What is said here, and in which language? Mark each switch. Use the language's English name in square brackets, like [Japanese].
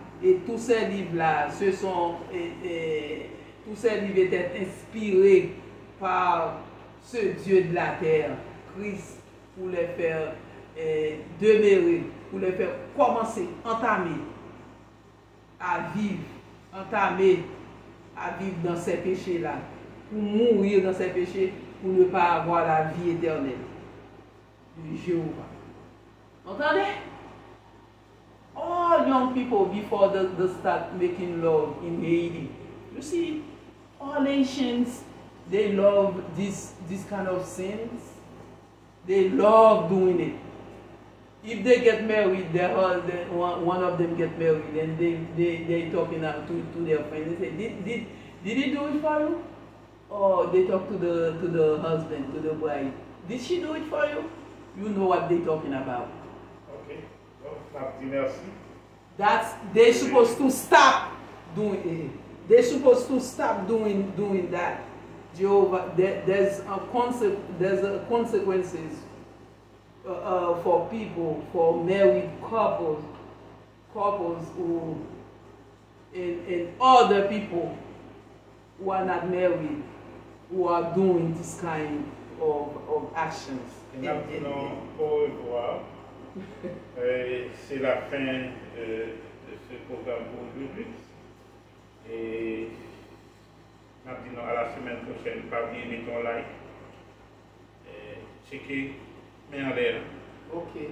[French] Et tous ces livres-là, tous ces livres étaient inspirés par ce Dieu de la terre, Christ, pour les faire demeurer, pour les faire commencer, entamer à vivre dans ces péchés-là, pour mourir dans ces péchés, pour ne pas avoir la vie éternelle de Jéhovah. Entendez? [English] All young people before they start making love in Haiti, you see, all nations, they love this kind of sins. They love doing it. If they get married, one of them get married, and they talking to their friends. They say, did he do it for you? Or they talk to the husband, to the wife. Did she do it for you? You know what they're talking about. Okay. Merci. They're supposed to stop doing it. They're supposed to stop doing that. Jehovah, there's consequences for people, for married couples who and other people who are not married, who are doing this kind of actions. [French] Au revoir. C'est la fin de ce programme pour aujourd'hui. Et maintenant, à la semaine prochaine, pas oublier de mettre ton like. Checker, mais en l'air. Okay.